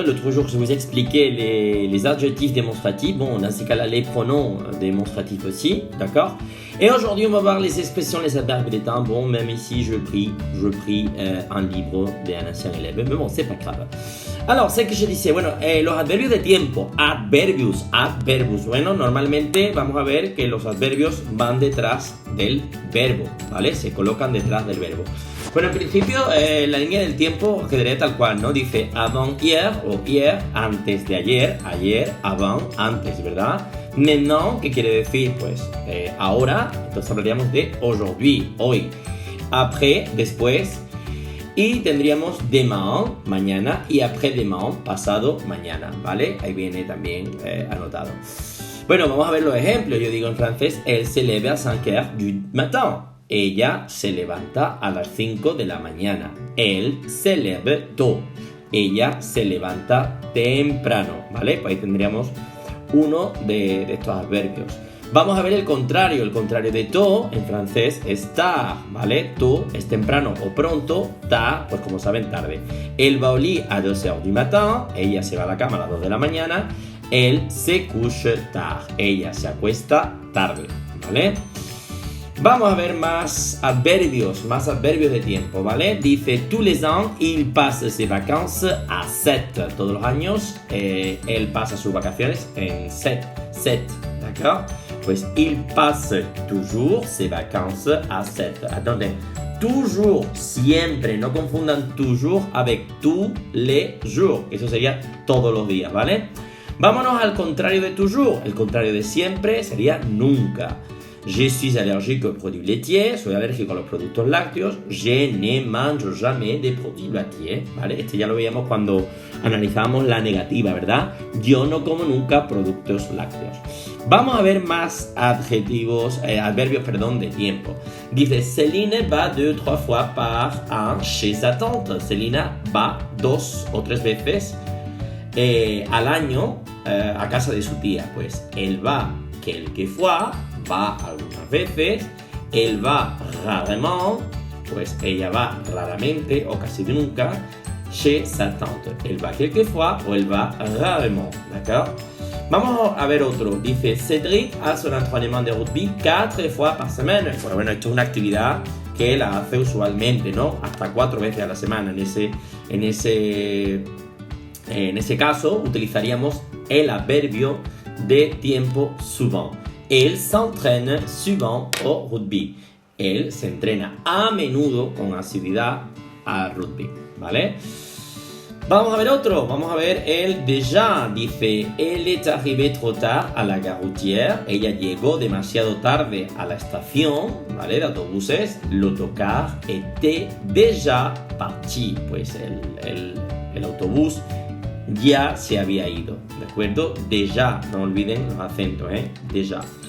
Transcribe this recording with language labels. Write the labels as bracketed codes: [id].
[fr] L'autre jour, je vous expliquais les adjectifs démonstratifs. Bon, dans ce cas-là, les pronoms démonstratifs aussi, d'accord. Et aujourd'hui, on va voir les expressions, les adverbes de temps. Bon, même ici, je pris un livre d'un ancien élève, mais bon, c'est pas grave. Alors, ce que je disais, [es] bueno, los adverbios de tiempo, adverbios. Bueno, normalmente vamos a ver que los adverbios van detrás del verbo, ¿vale? Se colocan detrás del verbo. Bueno, en principio, la línea del tiempo quedaría tal cual, ¿no? Dice avant-hier o hier, antes de ayer, ayer, avant, antes, ¿verdad? Maintenant, que quiere decir, pues, ahora, entonces hablaríamos de aujourd'hui, hoy. Après, después. Y tendríamos demain, mañana, y après-demain, pasado mañana, ¿vale? Ahí viene también anotado. Bueno, vamos a ver los ejemplos. Yo digo en francés, [fr] elle se lève à 5h du matin. [es] Ella se levanta a las 5 de la mañana. [fr] Elle se lève tôt. [es] Ella se levanta temprano, ¿vale? Pues ahí tendríamos uno de estos adverbios. Vamos a ver el contrario de tôt en francés es tard, ¿vale? Tôt es temprano o pronto, tard, pues como saben, tarde. [fr] Elle va au lit à 2h du matin, [es] ella se va a la cama a las 2 de la mañana. [fr] Elle se couche tard, [es] ella se acuesta tarde, ¿vale? Vamos a ver más adverbios de tiempo, ¿vale? [fr] Dice, tous les ans, il passe ses vacances à 7. [es] Todos los años, él pasa sus vacaciones en 7, ¿d'accord? [fr] Pues il passe toujours ses vacances à 7. Attendez, toujours, [es] siempre, no confundan [fr] toujours avec tous les jours. [es] Eso sería todos los días, ¿vale? Vámonos al contrario de toujours. El contrario de siempre sería nunca. [fr] Je suis allergique aux produits laitiers, [es] soy alérgico a los productos lácteos. [fr] Je ne mange jamais des produits laitiers, ¿vale? [es] Este ya lo veíamos cuando analizamos la negativa, ¿verdad? Yo no como nunca productos lácteos. Vamos a ver más adverbios, de tiempo. [fr] Dice, Céline va 2-3 fois par an chez sa tante. [es] Celina va 2 o 3 veces al año a casa de su tía. Pues, [fr] elle va quelquefois, [es] va algunas veces. [fr] Elle va rarement, [es] pues ella va raramente o casi nunca [fr] chez sa tante. Elle va quelquefois o elle va rarement, d'accord? [es] Vamos a ver otro. [fr] Dice, Cédric a son entraînement de rugby 4 fois par semaine. [es] Bueno, esto es una actividad que él hace usualmente, ¿no? Hasta 4 veces a la semana. En ese caso, utilizaríamos el adverbio de tiempo souvent. [fr] Él s'entraîne souvent au rugby. [es] Él se entrena a menudo, con asiduidad, al rugby, ¿vale? Vamos a ver otro. Vamos a ver el déjà. [fr] Dice, elle est arrivée trop tard à la gare routière. [es] Ella llegó demasiado tarde a la estación, ¿vale? De autobuses. [fr] L'autocar était déjà parti. [es] Pues el autobús ya se había ido, ¿de acuerdo? Déjà, no olviden los acentos, déjà.